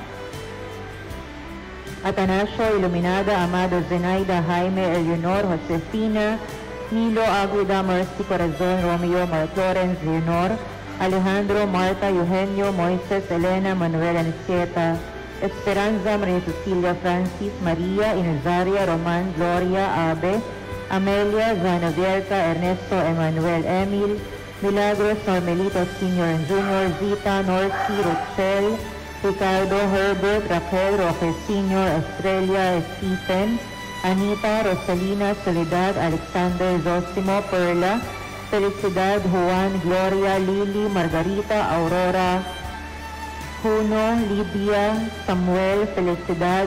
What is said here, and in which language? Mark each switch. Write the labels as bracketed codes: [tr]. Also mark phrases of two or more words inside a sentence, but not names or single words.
[en] Atanasio, Iluminada, Amado, Zenaida, Jaime, Eleonor, Josefina, Nilo, Aguida, Mercy, Corazon, Romeo, Mark Lawrence, Leonor, Alejandro, Marta, Eugenio, Moises, Elena, Manuel, Anicieta, Esperanza, Maria Cecilia, Francis, Maria, Inazaria, Roman, Gloria, Abe, Amelia, Zana Vierca, Ernesto, Emmanuel, Emil, Milagros, Normelito Sr. and Jr., Zita, Norcy, Rochelle, Ricardo, Herbert, Raquel, Roque Sr., Estrella, Stephen, Anita, Rosalina, Soledad, Alexander, Zosimo, Perla, Felicidad, Juan, Gloria, Lily, Margarita, Aurora, Juno, Lydia, Samuel, Felicidad,